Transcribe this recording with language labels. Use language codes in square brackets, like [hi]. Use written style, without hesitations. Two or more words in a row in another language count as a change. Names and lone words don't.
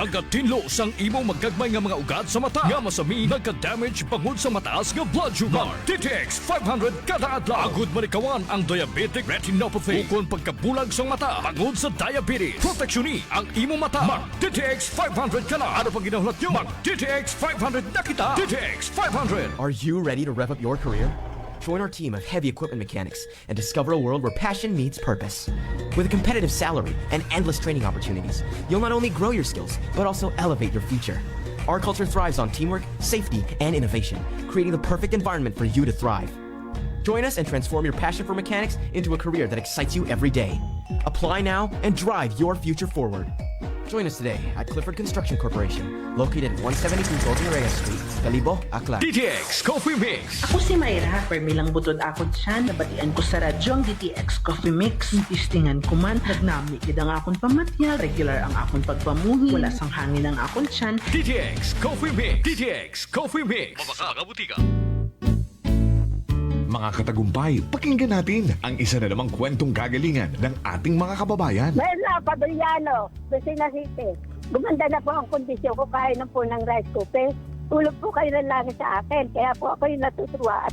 [hil] Nagatinlo sang imo magagmay nga mga ugat sa mata. Nga masami nagka-damage bangod sa mataas nga [en] blood sugar. [hil] DTX 500 kada adlaw. Agud manikawan ang [en] diabetic retinopathy. [hil] Ukon pagkabulag sa mata bangod sa diabetes. Proteksyon ang imo mata. Mag DTX 500 kana. Ano pang ginahulat nyo? Mag DTX 500 na kita. DTX 500. [en] Are you ready to rev up your career? Join our team of heavy equipment mechanics and discover a world where passion meets purpose. With a competitive salary and endless training opportunities, you'll not only grow your skills, but also elevate your future. Our culture thrives on teamwork, safety, and innovation, creating the perfect environment for you to thrive. Join us and transform your passion for mechanics into a career that excites you every day. Apply now and drive your future forward. Join us today at Clifford Construction Corporation, located at 172 Golden Reyes Street, Kalibo, Aklan. [hil] DTX Coffee Mix. Ako si Mayra, permilang butod ako dyan, nabatian ko sa radyo ang DTX Coffee Mix. Tistingan ko man, nagnami kida nga akong pamatya, regular ang akong pagpamuhi, wala sang hangin ang akong tiyan. DTX Coffee Mix. DTX Coffee Mix. Mabaka mga butika. [tl] Mga katagumpay, pakinggan natin ang isa na namang kwentong kagalingan ng ating mga kababayan. Mayra Padriano, Lucena City. Gumanda na po ang kondisyon ko kaya na po ng [en] rice cooker. [tl] Tulog po kayo ng langit sa akin, kaya po ako yung natutuwa.